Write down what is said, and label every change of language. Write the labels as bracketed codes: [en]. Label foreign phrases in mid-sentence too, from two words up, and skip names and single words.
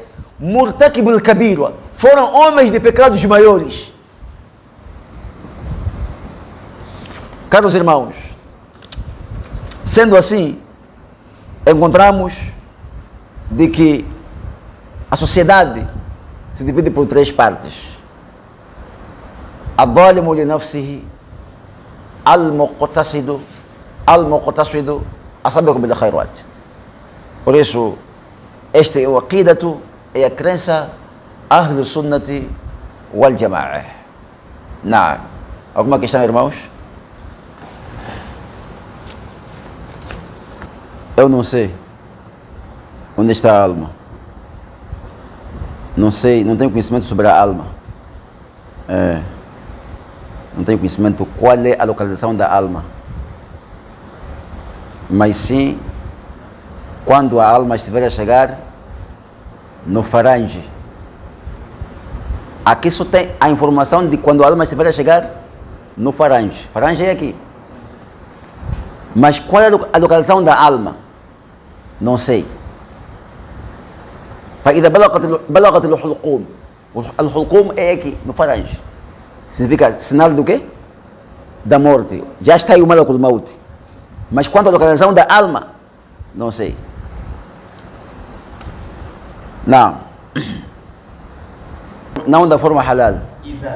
[ar] مرتكب الكبيرة, [pt] foram homens de pecados maiores. Caros irmãos, sendo assim, encontramos de que a sociedade se divide por três partes: [ar] الظالم لنفسه المقتصد السابق بالخيرات. [pt] Por isso, este é o aqidatu, é a crença [ar] أهل السنة والجماعة. [pt] Não. Alguma questão, irmãos? Eu não sei onde está a alma. Não sei, não tenho conhecimento sobre a alma. Não tenho conhecimento qual é a localização da alma. Mas sim, quando a alma estiver a chegar no farange. Aqui só tem a informação de quando a alma estiver a chegar no farange. Farange é aqui. Mas qual é a localização da alma? Não sei. [ar] فإذا بلغت الحلقوم, [pt] الحلقوم é aqui, no farange. Significa sinal do quê? Da morte. Já está aí o [ar] ملك الموت. [pt] Mas quanto à localização da alma, não sei. Não. Não da forma halal. Exato.